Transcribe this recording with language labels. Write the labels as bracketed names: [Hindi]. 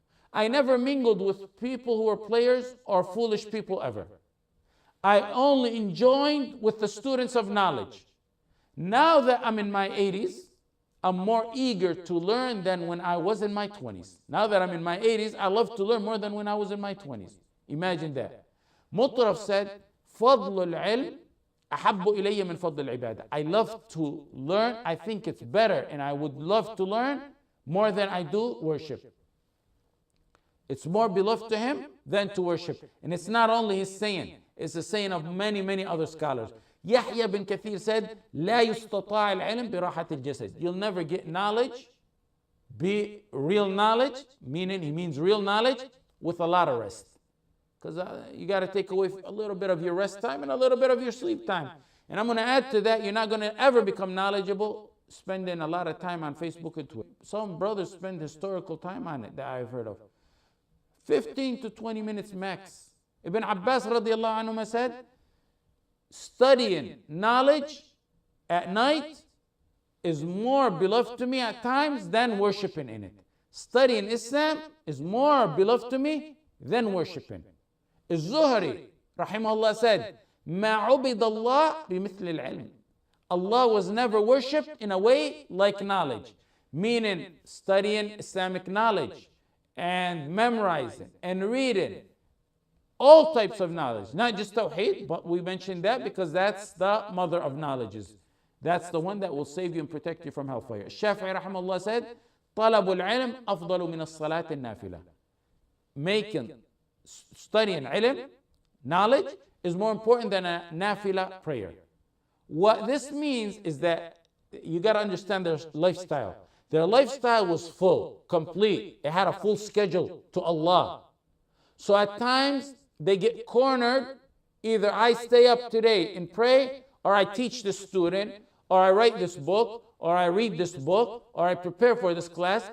[English] I never mingled with people who were players or foolish people ever. I only enjoyed with the students of knowledge. Now that I'm in my 80s, I'm more eager to learn than when I was in my 20s. Now that I'm in my 80s, I love to learn more than when I was in my 20s. Imagine that. [Arabic] Mutaraf [English] said, [Arabic] فضل العلم أحب إلي من فضل العبادة. [English] I love to learn. I think it's better, and I would love to learn more than I do worship. It's more beloved to him than to worship. And it's not only his saying, it's the saying of many, many other scholars. [Arabic] Yahya bin Kathir [English] said, [Arabic] لا يستطاع العلم براحة الجسد. [English] You'll never get knowledge, be real knowledge, meaning he means real knowledge, with a lot of rest. Because you got to take away a little bit of your rest time and a little bit of your sleep time. And I'm going to add to that, you're not going to ever become knowledgeable spending a lot of time on Facebook and Twitter. Some brothers spend historical time on it that I've heard of. 15 to 20 minutes max. Ibn Abbas radiallahu anhu said, studying knowledge at night is more beloved to me at times than worshiping in it. Studying Islam is more beloved to me than worshiping. [Arabic] Az-Zuhri rahimahullah [English] said, [Arabic] ما عبد الله بمثل العلم. [English] Allah was never worshipped in a way like knowledge, meaning studying Islamic knowledge and memorizing and reading all types of knowledge, not just Tawheed, but we mentioned that because that's the mother of knowledges. That's the one that will save you and protect you from hellfire. [Arabic] Shafi'i rahimahullah [English] said, [Arabic] طلب العلم أفضل من الصلاة النافلة. [English] Studying ilm, knowledge, is more important than a nafila prayer. What this means is that you got to understand their lifestyle. Their lifestyle was full, complete. It had a full schedule to Allah. So at times they get cornered. Either I stay up today and pray, or I teach the student, or I write this book, or I read this book, or I prepare for this class.